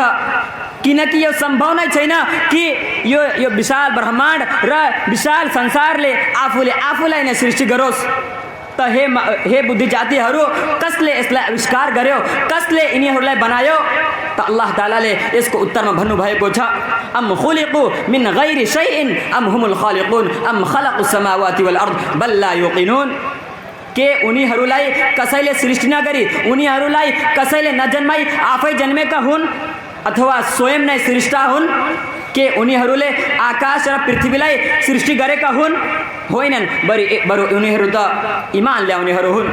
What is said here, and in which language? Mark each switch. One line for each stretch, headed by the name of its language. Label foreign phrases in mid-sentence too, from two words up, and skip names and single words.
Nepali: किनकि यो सम्भव नै छैन कि यो विशाल ब्रह्माण्ड र विशाल संसारले आफूले आफूलाई नै सृष्टि गरोस्। त हे बुद्धि जातिहरू कसले यसलाई आविष्कार गर्यो, कसले यिनीहरूलाई बनायो? त अल्लाह तालाले यसको उत्तरमा भन्नुभएको छ,
Arabic: أم خلقوا من غير شيء أم هم الخالقون أم خلقوا السماوات والأرض بل لا يوقنون.
Nepali: के उनीहरूलाई कसैले सृष्टि नगरी, उनीहरूलाई कसैले नजन्माई आफै जन्मेका हुन् अथवा स्वयं नै सृष्टा हुन्? के उनीहरूले आकाश र पृथ्वीलाई सृष्टि गरेका हुन्? होइनन्, बरु उनीहरू त इमान ल्याउनेहरू हुन्।